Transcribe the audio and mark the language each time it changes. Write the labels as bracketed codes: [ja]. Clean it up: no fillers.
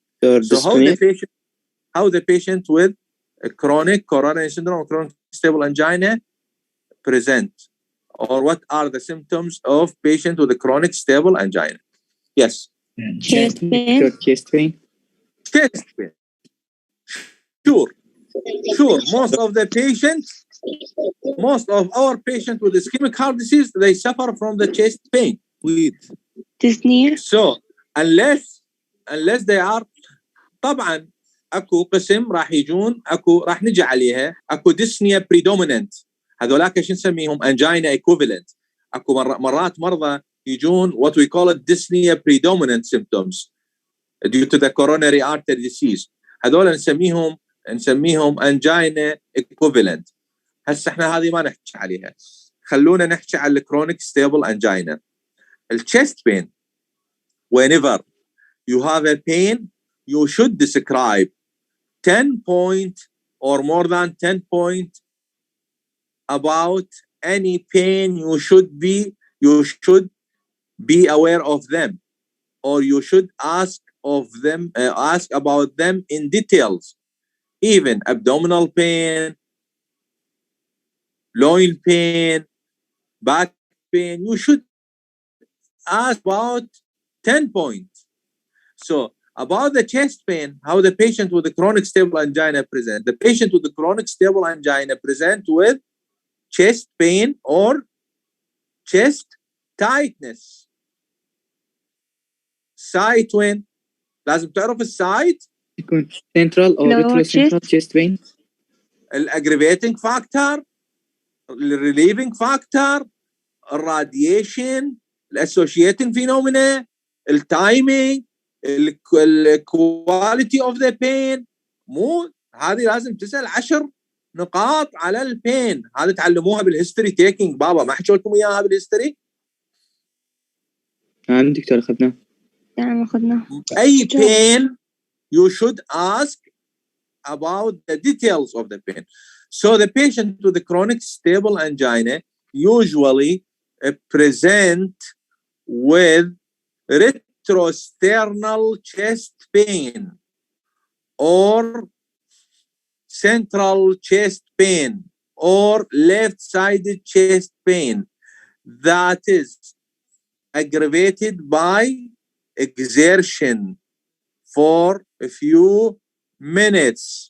[en] So how the patient with a chronic coronary syndrome or chronic stable angina present, or what are the symptoms of patient with a chronic stable angina? Yes. Chest pain. Chest pain. Sure. sure, most of our patients with ischemic heart disease, they suffer from the chest pain. dyspnea. So unless they are [ar] طبعا اكو قسم راح يجون راح نجي عليها اكو dyspnea predominant، هذولاك شو نسميهم angina equivalent. اكو مرات مرضى يجون [en] what we call it dyspnea predominant symptoms due to the coronary artery disease، [ar] هذول نسميهم [en] angina equivalent. [ar] هسه احنا هذه ما نحكي عليها، خلونا نحكي على الكرونيك ستيبل angina. [en] الchest pain, whenever you have a pain, you should describe 10 point or more than 10 point about any pain. You should be aware of them, or you should ask about them in details. Even abdominal pain, loin pain, back pain, you should ask about 10 points. So about the chest pain, how the patient with the chronic stable angina present. The patient with the chronic stable angina present with chest pain or chest tightness. [ar] Site وين؟ لازم تعرف السايت. يكون [en] central or retrocentral chest pain. [ar] الaggravating factor, relieving factor, الراديشن، الاسوشيتنج phenomena، التايمينج، الكواليتي اوف ذا بين. مو هذه لازم تسال 10 نقاط على البين. هذه تعلموها بالهيستوري تيكينج بابا، ما حكوا لكم اياها بالهيستوري؟ نعم دكتور اخذناه. نعم اخذناه. اي بين [en] you should ask about the details of the pain. So the patient with the chronic stable angina usually present with retrosternal chest pain or central chest pain or left-sided chest pain that is aggravated by exertion for a few minutes